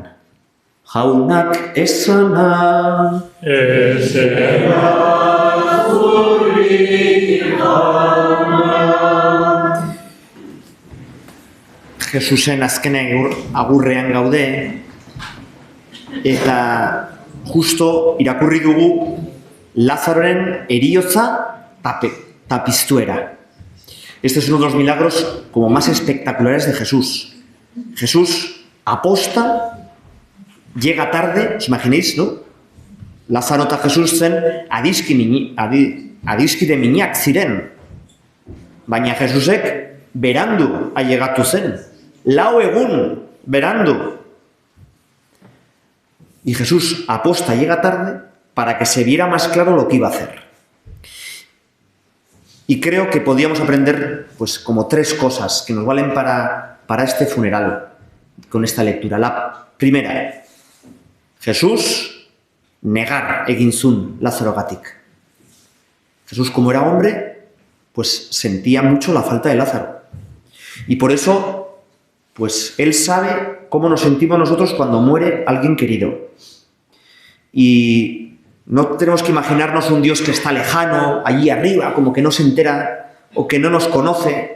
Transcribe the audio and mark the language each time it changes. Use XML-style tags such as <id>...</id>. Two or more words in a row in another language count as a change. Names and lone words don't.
<eu>Jaunak esana, Jesusen azken agurrean gaude, eta justo irakurri dugu Lazaroren heriotza eta piztuera.</eu> <es>Este es uno de los milagros como más espectaculares de Jesús. Jesús aposta, llega tarde, os imaginéis, ¿no?</es> <eu>Lazaro eta Jesus zen adiskide minak ziren. Baina Jesusek berandu ailegatu zen. 4 egun berandu.</eu> <es>Y Jesús aposta, llega tarde, para que se viera más claro lo que iba a hacer. Y creo que podíamos aprender pues como 3 cosas que nos valen para este funeral con esta lectura. La primera,</es> <eu>Jesús negar egin zuen Lazarogatik.</eu> <es>Jesús, como era hombre, pues sentía mucho la falta de Lázaro. Y por eso, pues él sabe cómo nos sentimos nosotros cuando muere alguien querido. Y no tenemos que imaginarnos un Dios que está lejano, allí arriba, como que no se entera o que no nos conoce.</es>